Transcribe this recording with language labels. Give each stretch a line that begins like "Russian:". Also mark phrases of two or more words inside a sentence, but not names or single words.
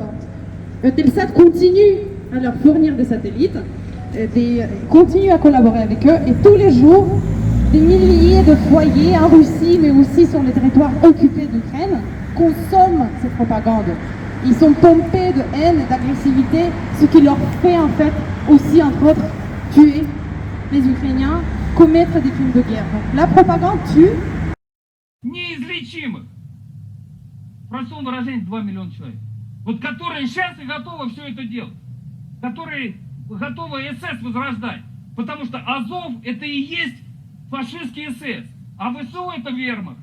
French: Eutelsat continue à leur fournir des satellites, continue à collaborer avec eux, et tous les jours, des milliers de foyers en Russie, mais aussi sur les territoires occupés d'Ukraine, consomment cette propagande. Ils sont pompés de haine et d'agressivité, ce qui leur fait en fait aussi, entre autres, tuer les Ukrainiens, commettre des crimes de guerre. Donc, la propagande tue.
Russian: Неизлечимых. Простом выражении 2 миллиона человек. Вот которые сейчас и готовы все это делать. Которые готовы СС возрождать. Потому что Азов это и есть фашистский СС. А ВСУ это вермахт.